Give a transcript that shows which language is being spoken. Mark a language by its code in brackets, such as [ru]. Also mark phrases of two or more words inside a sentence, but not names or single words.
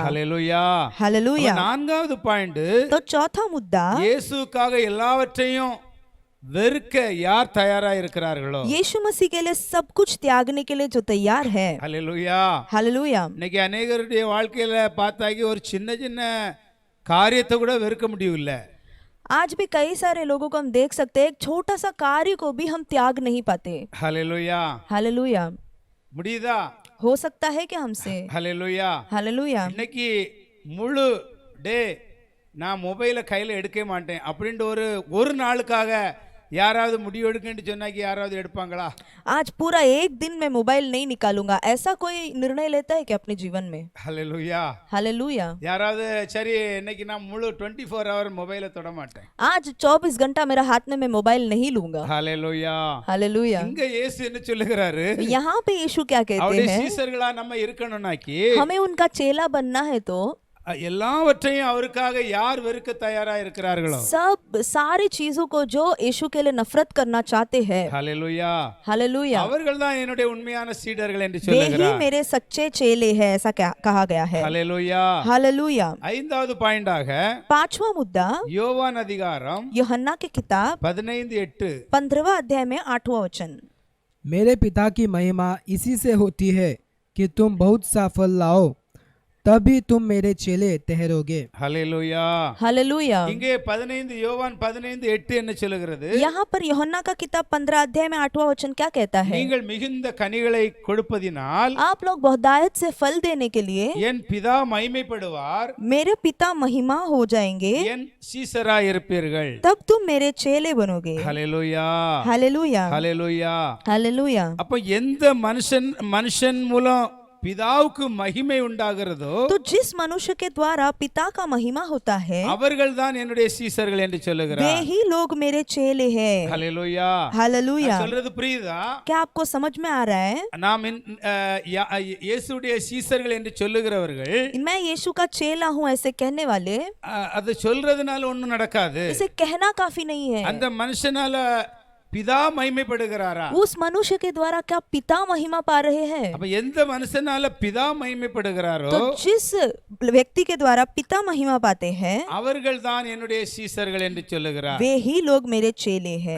[ta] ஹல்லேலூயா. [hi] हालेलुया। [ta] நான்காவது பாயிண்ட், [hi] तो चौथा मुद्दा, [ta] இயேசுக்காக எல்லாவற்றையும் வெறுக்க யார் தயாராய் இருக்கிறார்களோ [hi] यीशु मसीह के लिए सब कुछ त्यागने के लिए जो तैयार है। [ta] ஹல்லேலூயா. [hi] हालेलुया। [ta] இன்னைக்கு அநேகருடைய வாழ்க்கையில பார்த்தாக்கி ஒரு சின்ன சின்ன காரியத்தை கூட வெறுக்க முடியல. [hi] आज भी कई सारे लोगों को हम देख सकते हैं, एक छोटा सा कार्य को भी हम त्याग नहीं पाते। [ta] ஹல்லேலூயா. [hi] हालेलुया। [ta] முடியுதா? [hi] हो सकता है क्या हमसे? [ta] ஹல்லேலூயா. [hi] हालेलुया। [ta] இன்னைக்கு முழு டே நான் மொபைலை கையில் எடுக்க மாட்டேன் அப்படின்ட்டு ஒரு நாளுக்காக யாராவது முடிவு எடுக்கன்னு சொன்னாக்கி யாராவது எடுப்பாங்களா? [hi] आज पूरा एक दिन में मोबाइल नहीं निकालूंगा, ऐसा कोई निर्णय लेता है क्या अपने जीवन में? [ta] ஹல்லேலூயா. [hi] हालेलुया। [ta] யாராவது சரி இன்னைக்கு நான் முழு 24 ஹவர் மொபைலை தொட மாட்டேன். [hi] आज 24 घंटा मेरा हाथ में मैं मोबाइल नहीं लूंगा। [ta] ஹல்லேலூயா. [hi] हालेलुया। [ta] இங்க இயேசு என்ன சொல்லுகிறாரு? [hi] यहाँ पे यीशु क्या कहते [ta] அவருடைய [hi] हैं, [ta] சீசர்களா நம்ம இருக்கணும்னாக்கி [hi] हमें उनका चेला बनना है तो [ta] எல்லாவற்றையும் அவருக்காக யார் வெறுக்க தயாரா இருக்கிறார்களோ [hi] सब सारी चीजों को जो यीशु के लिए नफरत करना चाहते हैं। [ta] ஹல்லேலூயா. [hi] हालेलुया। [ta] அவர்கள்தான் என்னுடைய உண்மையான சீடர்கள் என்று [hi] वे ही [ta] சொல்லுகிறார். [hi] मेरे सच्चे चेले हैं, ऐसा कहा गया है। [ta] ஹல்லேலூயா. [hi] हालेलुया। [ta] ஐந்தாவது பாயிண்டாக [hi] पांचवा मुद्दा, [ta] யோவான் அதிகாரம் [hi] यूहन्ना की किताब 15:8 15वां अध्याय में 8वां वचन। मेरे पिता की महिमा इसी से होती है कि तुम बहुत सा फल लाओ, तभी तुम मेरे चेले ठहरोगे। [ta] ஹல்லேலூயா. [hi] हालेलुया। [ta] இங்கே 15 யோவான் 15:8 என்ன சொல்லுகிறது? [hi] यहाँ पर यूहन्ना का किताब 15 अध्याय में 8वां वचन क्या कहता है? [ta] நீங்கள் மிகுந்த கனிகளை கொடுப்பதினால் [hi] आप लोग बहुतायत से फल देने के लिए [ta] என் பிதா மகிமைப்படுவார், [hi] मेरे पिता महिमा हो जाएंगे, [ta] என் சீசராய் இருப்பீர்கள். [hi] तब तुम मेरे चेले बनोगे। [ta] ஹல்லேலூயா. [hi] हालेलुया। [ta] ஹல்லேலூயா. [hi] हालेलुया। [ta] அப்ப எந்த மனுஷன் மூலம் பிதாவுக்கு மகிமை உண்டாகிறதோ [hi] तो जिस मनुष्य के द्वारा पिता का महिमा होता है, [ta] அவர்கள் தான் என்னுடைய சீசர்கள் என்று [hi] वे [ta] சொல்லுகிறார். [hi] ही लोग मेरे चेले हैं। [ta] ஹல்லேலூயா. [hi] हालेलुया। [ta] நான் சொல்றது புரியுதா? [hi] क्या आपको समझ में आ रहा है? [ta] நாம் இயேசுடைய சீசர்கள் என்று சொல்லுகிறவர்கள் [hi] मैं यीशु का चेला हूँ ऐसे कहने वाले, [ta] அது சொல்றதுனால ஒண்ணும் நடக்காது. [hi] इसे कहना काफी नहीं है। [ta] அந்த மனுஷனால பிதா மகிமைப்படுகிறாரா? [hi] उस मनुष्य के द्वारा क्या पिता महिमा पा रहे हैं? [ta] அப்ப எந்த மனுஷனால பிதா மகிமைப்படுகிறாரோ [hi] तो जिस व्यक्ति के द्वारा पिता महिमा पाते हैं, [ta] அவர்கள் தான் என்னுடைய சீசர்கள் என்று சொல்லுகிறார். [hi] वे ही लोग मेरे चेले हैं।